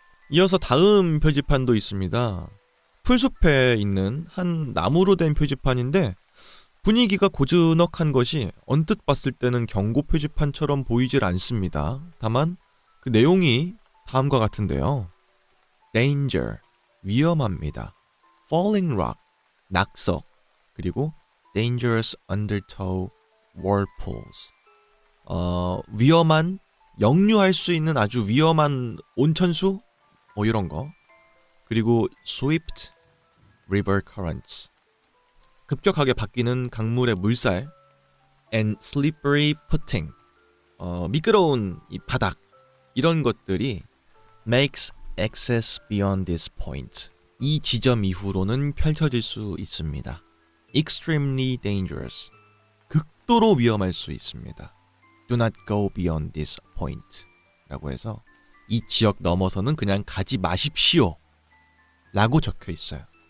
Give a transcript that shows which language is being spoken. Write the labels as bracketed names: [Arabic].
[Korean] 이어서 다음 표지판도 있습니다. 풀숲에 있는 한 나무로 된 표지판인데 분위기가 고즈넉한 것이 언뜻 봤을 때는 경고 표지판처럼 보이질 않습니다. 다만 그 내용이 다음과 같은데요. Danger, 위험합니다. [English] Falling rock, [Korean] 낙석, 그리고 [English] Dangerous undertow whirlpools. [Korean] 위험한, 역류할 수 있는 아주 위험한 온천수? 뭐 이런 거. 그리고 [English] swift river currents. [Korean] 급격하게 바뀌는 강물의 물살. [English] and slippery footing. [Korean] 미끄러운 이 바닥. 이런 것들이 [English] makes access beyond this point. [Korean] 이 지점 이후로는 펼쳐질 수 있습니다. [English] extremely dangerous. [Korean] 극도로 위험할 수 있습니다. [English] do not go beyond this point. [Korean] 라고 해서 이 지역 넘어서는 그냥 가지 마십시오. 라고 적혀 있어요.